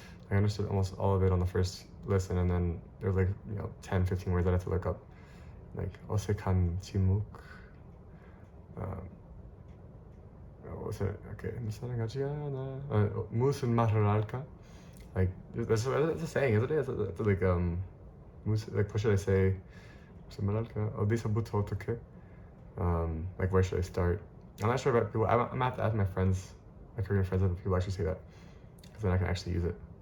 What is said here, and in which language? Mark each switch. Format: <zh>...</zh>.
<en>I understood almost all of it on the first listen, and then there's like 10, 15 words that I have to look up, like 어색한 침묵. What's it?</en> <ko>Okay, 널 사랑하지 않아. 무슨 말을 할까?</ko> <en>Like that's a saying, isn't it? It's like like what should I say?</en> <ko>무슨 말 할까? 어디서부터 어떻게?</ko> <en>Like where should I start? I'm not sure about people. I'm gonna have to ask my friends, my Korean friends, if people actually say that, because then I can actually use it.</en>